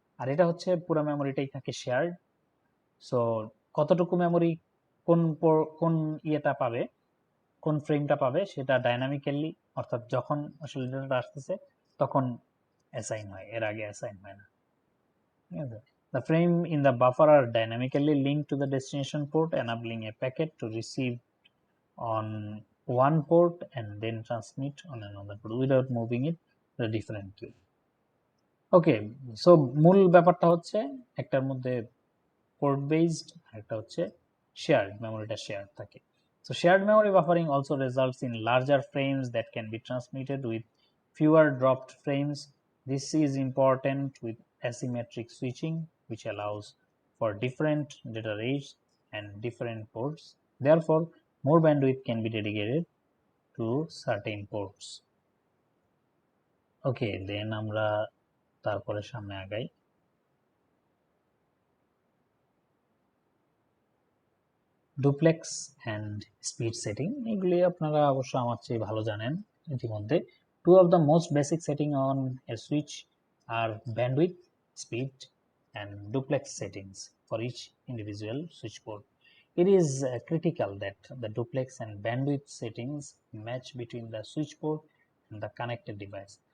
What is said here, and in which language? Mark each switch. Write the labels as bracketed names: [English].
[Bangla] আর এটা হচ্ছে পুরো মেমোরিটাই থাকে শেয়ার্ড। সো কতটুকু মেমোরি কোন ইয়েটা পাবে, কোন ফ্রেমটা পাবে সেটা ডাইনামিক্যালি, অর্থাৎ যখন আসলে ডেটাটা আসতেছে তখন অ্যাসাইন হয়, এর আগে অ্যাসাইন হয় না। ঠিক আছে? [English] The frame in the buffer are dynamically linked to the destination port, enabling a packet to receive on one port and then transmit on another port without moving it differently. [Bangla] Okay, so মূল ব্যাপারটা হচ্ছে একটার মধ্যে port based আর একটা হচ্ছে shared, মেমোরিটা shared থাকে। [English] So shared memory buffering also results in larger frames that can be transmitted with fewer dropped frames. This is important with asymmetric switching, which allows for different data rates and different ports. Therefore, more bandwidth can be dedicated to certain ports. [Bangla] ওকে, দেন আমরা তারপরে সামনে আগাই। Duplex and speed setting, এগুলি আপনারা অবশ্য আমার চেয়ে ভালো জানেন ইতিমধ্যে। [English] Two of the most basic setting on a switch are bandwidth, speed and duplex settings for each individual switch port. It is critical that the duplex and bandwidth settings match between the switch port and the connected device.